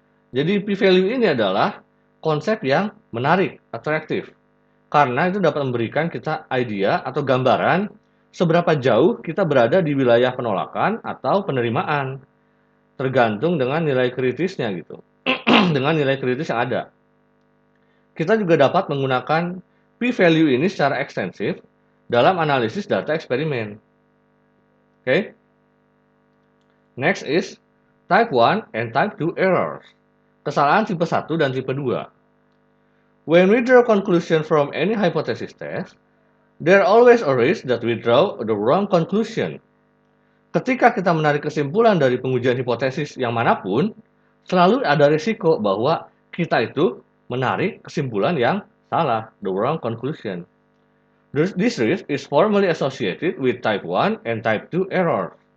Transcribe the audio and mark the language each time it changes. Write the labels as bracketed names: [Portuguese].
[Indonesian] Jadi p-value ini adalah konsep yang menarik, atraktif, karena itu dapat memberikan kita idea atau gambaran seberapa jauh kita berada di wilayah penolakan atau penerimaan, tergantung dengan nilai kritisnya gitu, dengan nilai kritis yang ada. Kita juga dapat menggunakan p-value ini secara ekstensif dalam analisis data eksperimen. [English] Okay? Next is type 1 and type 2 errors. [Indonesian] Kesalahan tipe 1 dan tipe 2. [English] When we draw conclusion from any hypothesis test, there always a risk that we draw the wrong conclusion. [Indonesian] Ketika kita menarik kesimpulan dari pengujian hipotesis yang manapun, selalu ada risiko bahwa kita itu menarik kesimpulan yang salah, [English] the wrong conclusion. This risk is formally associated with type 1 and type 2 errors.